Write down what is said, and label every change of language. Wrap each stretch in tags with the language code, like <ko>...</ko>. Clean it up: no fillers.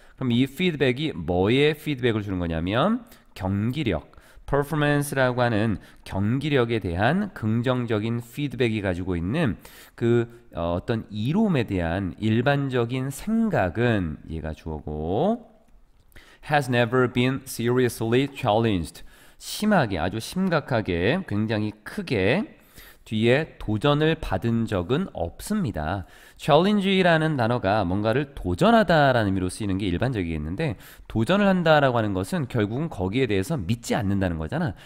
<ko>그럼 이 피드백이 뭐에 피드백을 주는 거냐면 경기력, performance라고 하는 경기력에 대한 긍정적인 피드백이 가지고 있는 어떤 이로움에 대한 일반적인 생각은 얘가 주어고,</ko> <en>has never been seriously challenged.</en> <ko>심하게, 아주 심각하게, 굉장히 크게 뒤에 도전을 받은 적은 없습니다. challenge라는 단어가 뭔가를 도전하다라는 의미로 쓰이는 게 일반적이겠는데 도전을 한다라고 하는 것은 결국은 거기에 대해서 믿지 않는다는 거잖아.</ko>